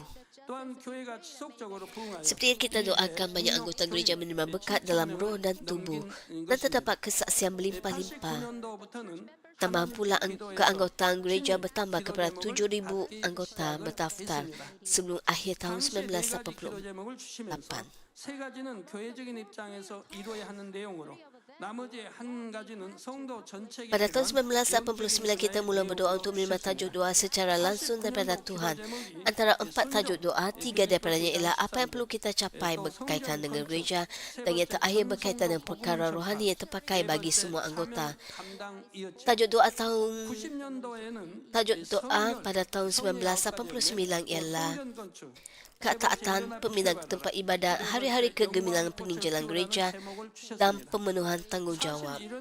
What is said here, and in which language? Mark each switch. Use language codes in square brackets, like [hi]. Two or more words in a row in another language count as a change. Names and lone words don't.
[ms] Seperti yang kita doakan, banyak anggota gereja menerima berkat dalam roh dan tubuh dan terdapat kesaksian berlimpah-limpah. Tambahan pula keanggotaan gereja bertambah kepada 7,000 anggota berdaftar sebelum akhir tahun 1988. [ko] 세 가지는 교회적인 입장에서 이루어야 하는 내용으로 나머지 한 가지는 성도 전체 [ms] Pada tahun 1989 kita mula berdoa untuk menerima tajuk doa secara langsung daripada Tuhan. Antara 4 tajuk doa, 3 daripadanya ialah apa yang perlu kita capai berkaitan dengan gereja dan yang terakhir berkaitan dengan perkara rohani yang terpakai bagi semua anggota. Tajuk doa pada tahun 1989 ialah ketaatan, pembinaan tempat ibadat, hari-hari kegemilangan penginjilan gereja dan pemenuhan tanggungjawab.